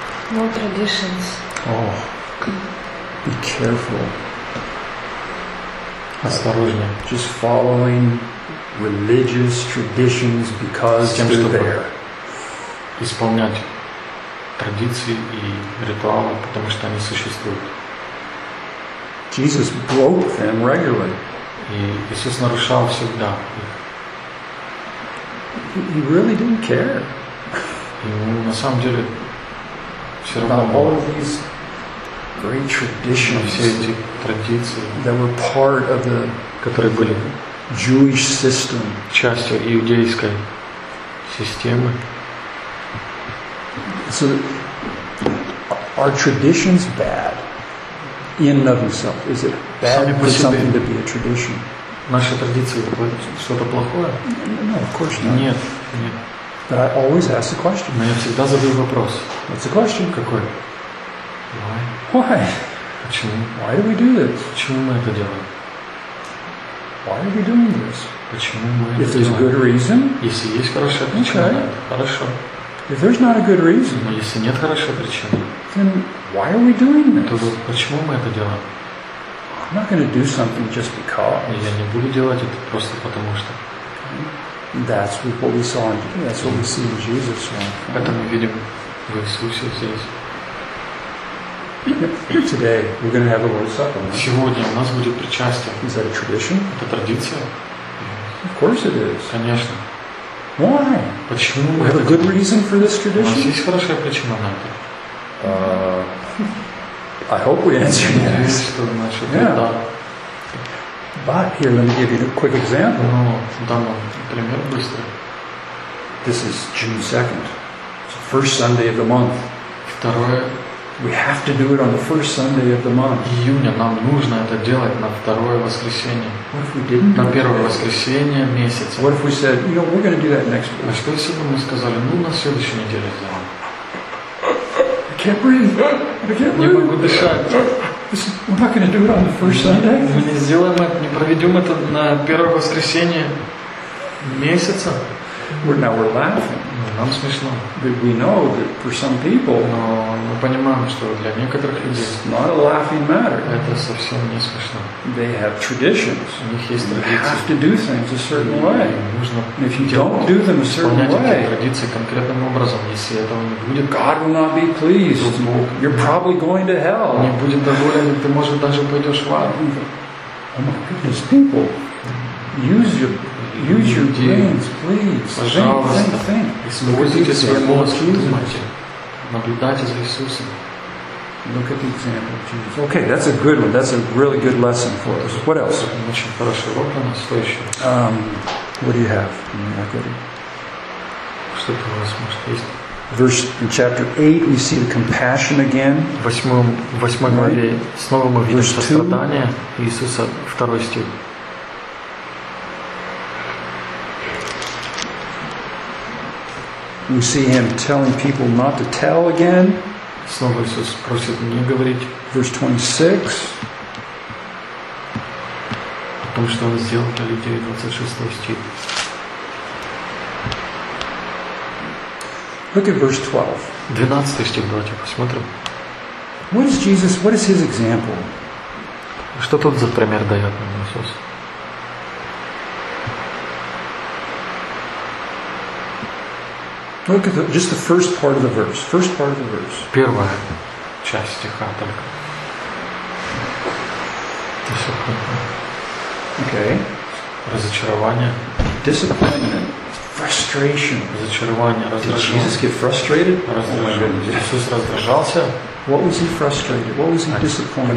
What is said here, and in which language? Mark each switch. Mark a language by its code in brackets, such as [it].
[en] No traditions. Oh, be careful. [ru] Осторожно. [en] Just following religious traditions because [ru] тем, [en] they're there. [ru] Исполнять традиции и ритуалы, потому что они существуют. [en] Jesus broke them regularly. [ru] И Иисус нарушал всегда. [en] He really didn't care. [ru] на самом деле все равно [en] all of these great traditions, [ru] все эти традиции, [en] that were part of the, [ru] которые были [en] Jewish system, [ru] частью иудейской системы. [en] So are traditions bad in and of itself? Is it bad for something to be a tradition? [ru] Наши традиции что-то плохое? [en] No, of course not. [ru] Нет, нет. [en] But I always ask the question. [ru] Но я всегда задаю вопрос. [en] What's the question? [ru] Какой? [en] Why? Why? [ru] Почему? [en] Why do we do this? [ru] Почему мы это делаем? [en] Why are we doing this? [ru] Почему мы это делаем? [en] If there's a good reason. [ru] Если есть хорошая причина. [en] Okay. [ru] Хорошо. [en] If there's not a good reason. [ru] Но если нет хорошей причины. [en] Then why are we doing this? [ru] Тогда почему мы это делаем? [en] I'm not going to do something just because. [ru] Я не буду делать это просто потому что. [en] That's what we saw. That's what we see in Jesus. [ru] Это мы видим в Иисусе здесь. [en] Today we're going to have a Lord's Supper. [ru] Сегодня у нас будет причастие. [en] Is that a tradition? [ru] Это традиция. [en] Of course it is. [ru] Конечно. [en] Why? [ru] Почему? [en] We have a good reason for this tradition. [ru] У нас есть хорошая причина на это. [en] I hope we answer that. Yes, [ru] что мы начали. [en] Yeah. But here, let me give you a quick example. No, [ru] дам вам пример быстро. [en] This is June 2nd. It's the first Sunday of the month. [ru] Второе. [en] We have to do it on the first Sunday of the month. [ru] Июня нам нужно это делать на второе воскресенье. [en] What if we didn't? [ru] На первое воскресенье месяца. [en] What if we said, you know, we're going to do that next week? [ru] А что если бы мы сказали, ну на следующей неделе сделаем? [en] I can't breathe. I can't breathe. [ru] Не могу дышать. [en] We're not going to do it on the first Sunday. [ru] Мы не сделаем это, не проведем это на первое воскресенье месяца. [en] We're now we're laughing. [ru] Нам смешно. [en] But we know that for some people. [ru] Но мы понимаем, что для некоторых людей. [en] Not a laughing matter. [ru] Это совсем не смешно. [en] They have traditions. [ru] У них есть традиции. [en] They have to do things a certain way. [ru] Нужно. [en] If you don't do them a certain way. [ru] Исполнять эти традиции конкретным образом, если этого не будет. [en] God will not be pleased. You're probably going to hell. [ru] Не будет доволен, ты может даже пойдешь в ад. [en] Oh my goodness, people, use your brains, please. [ru] Пожалуйста. Используйте свой мозг, думайте. Наблюдайте за Иисусом. [en] Look at the example of Jesus. Okay, that's a good one. That's a really good lesson for us. What else? [ru] Очень хороший урок у нас. Что еще? [en] What do you have? Can you echo it? [ru] Что-то у вас может есть? [en] Verse in chapter 8, we see the compassion again. [ru] Восьмой главе снова мы видим сострадание Иисуса. Второй стих. [en] We see him telling people not to tell again. [ru] Снова Иисус просит не говорить. [en] Verse 26. [ru] О том, что он сделал для людей, 26 стих. [en] Look at verse 12. [ru] 12 стих, давайте посмотрим. [en] What is Jesus, what is his example? [ru] Что тут за пример дает нам Иисус? [en] Look at just the first part of the verse. First part of the verse. [ru] Первая часть стиха только. [en] Okay. [ru] Разочарование. [en] Disappointment. Frustration. [ru] Разочарование, раздражение. [en] Did Jesus get frustrated? [ru] Иисус раздражался? [en] What was he frustrated? What was he disappointed?